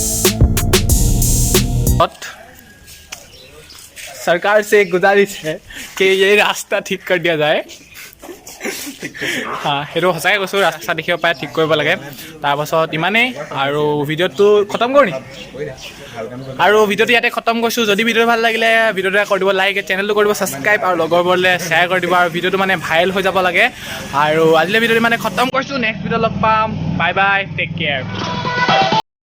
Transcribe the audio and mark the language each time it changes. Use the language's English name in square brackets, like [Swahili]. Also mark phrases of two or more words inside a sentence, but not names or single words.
[Hindi] सरकार से गुजारिश है कि ये रास्ता ठीक कर दिया जाए [Assamese] সেইটো সঁচাকৈ কৈছোঁ ৰাস্তা দেখিব পাই ঠিক কৰিব লাগে তাৰপাছত ইমানেই আৰু ভিডিঅ'টো খতম কৰোঁ নি আৰু ভিডিঅ'টো ইয়াতে খতম কৰিছোঁ যদি ভিডিঅ'টো ভাল লাগিলে ভিডিঅ'টো কৰি দিব লাইক চেনেলটো কৰিব ছাবস্ক্ৰাইব আৰু লগৰবোৰলৈ শ্বেয়াৰ কৰি দিব আৰু ভিডিঅ'টো মানে ভাইৰেল হৈ যাব লাগে আৰু আজিলৈ ভিডিঅ'টো মানে খতম কৰিছোঁ [English] next video' [Assamese] লগ পাম [English] bye bye take care